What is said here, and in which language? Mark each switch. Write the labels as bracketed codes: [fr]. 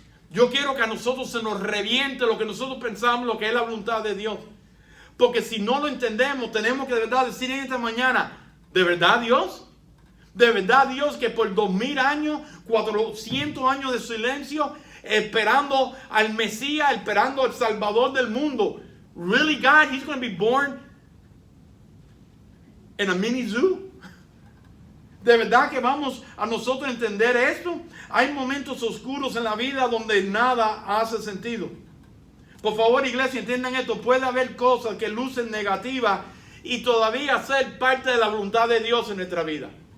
[es] Yo quiero que a nosotros se nos reviente lo que nosotros pensamos, lo que es la voluntad de Dios. Porque si no lo entendemos, tenemos que de verdad decir en esta mañana, ¿de verdad Dios? ¿De verdad Dios que por 2000 años, 400 años de silencio, esperando al Mesías, esperando al Salvador del mundo? [en] Really God, He's going to be born in a mini zoo? [es] ¿De verdad que vamos a nosotros entender esto? Hay momentos oscuros en la vida donde nada hace sentido. Por favor, iglesia, entiendan esto. Puede haber cosas que lucen negativas y todavía ser parte de la voluntad de Dios en nuestra vida.